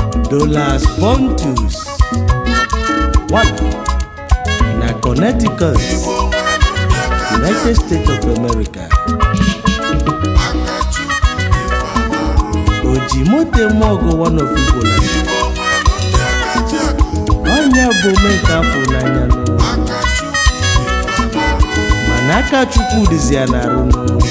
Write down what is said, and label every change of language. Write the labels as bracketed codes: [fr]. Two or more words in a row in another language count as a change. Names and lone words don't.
[en] Dollars Pontus, one, na Connecticut, United States of America. Ojimote Mogo, one of Igbo land. [ig] Onye bụ omenka afọ n'anya nụ. Mana aka Chukwu dịzi ya n'arụ nụ.